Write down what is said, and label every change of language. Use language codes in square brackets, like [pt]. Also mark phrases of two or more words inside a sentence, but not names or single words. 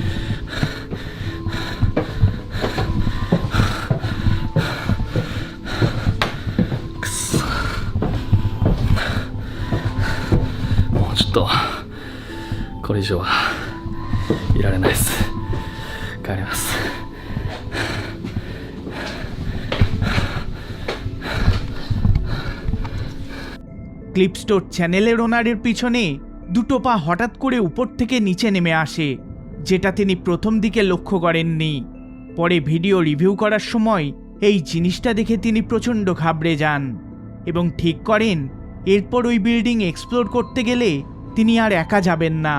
[ja] くそ、もうちょっとこれ以上はいられないです。帰ります。 [bn] ক্লিপ স্টোর চ্যানেলের ওনারের পিছনে দুটো পা হঠাৎ করে উপর থেকে নিচে নেমে আসে, যেটা তিনি প্রথম দিকে লক্ষ্য করেননি। পরে [en] video review [bn] করার সময় এই জিনিসটা দেখে তিনি প্রচণ্ড ঘাবড়ে যান এবং ঠিক করেন এরপর ওই [en] building explore [bn] করতে গেলে তিনি আর একা যাবেন না।